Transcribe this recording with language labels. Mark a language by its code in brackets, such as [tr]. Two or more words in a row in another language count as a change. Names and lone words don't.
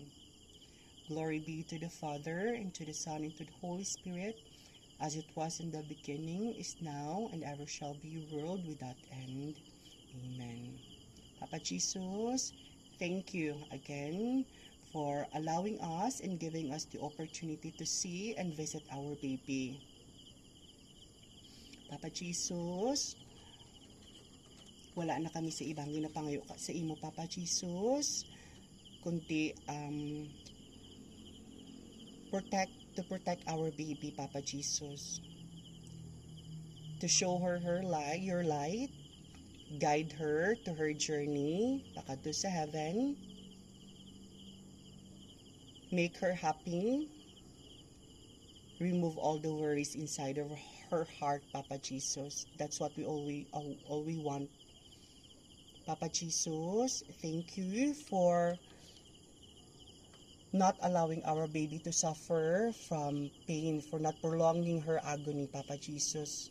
[en] Glory be to the Father, and to the Son, and to the Holy Spirit, as it was in the beginning, is now, and ever shall be, world without end. Amen. Papa Jesus, thank you again for allowing us and giving us the opportunity to see and visit our baby. Papa Jesus, [hil] wala na kami sa ibang ginapangayo sa imo, Papa Jesus, kundi [en] protect our baby, [hil] Papa Jesus. [en] To show her light, your light, guide her to her journey [hil] pakadto sa [en] heaven. Make her happy. Remove all the worries inside of her heart, Papa Jesus. That's what we all we want. Papa Jesus, thank you for not allowing our baby to suffer from pain, for not prolonging her agony, Papa Jesus.